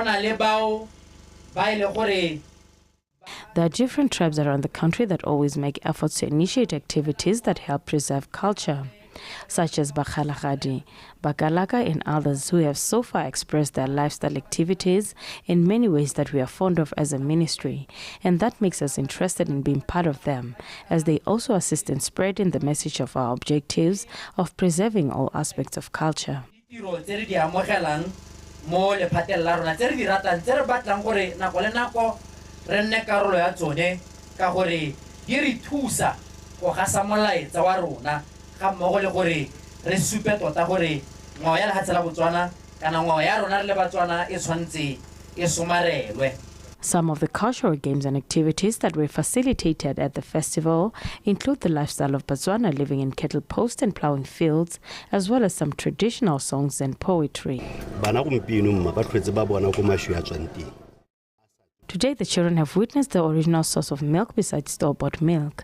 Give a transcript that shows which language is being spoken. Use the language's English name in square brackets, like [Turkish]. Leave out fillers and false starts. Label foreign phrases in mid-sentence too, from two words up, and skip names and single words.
[English] There are different tribes around the country that always make efforts to initiate activities that help preserve culture, such as Bakhalagadi, Bagalaka and others who have so far expressed their lifestyle activities in many ways that we are fond of as a ministry, and that makes us interested in being part of them, as they also assist in spreading the message of our objectives of preserving all aspects of culture. [Tswana] Renne karolo ya tsone ka gore di re thusa go gasa molaetsa wa rona ga mmogo le gore re supe tota gore ngwao ya lehatshe la Botswana kana ngwao ya rona re le Batswana e tshwantse e somarelwe. [English] Some of the cultural games and activities that were facilitated at the festival include the lifestyle of Botswana living in cattle post and plowing fields, as well as some traditional songs and poetry. Today, the children have witnessed the original source of milk besides store-bought milk.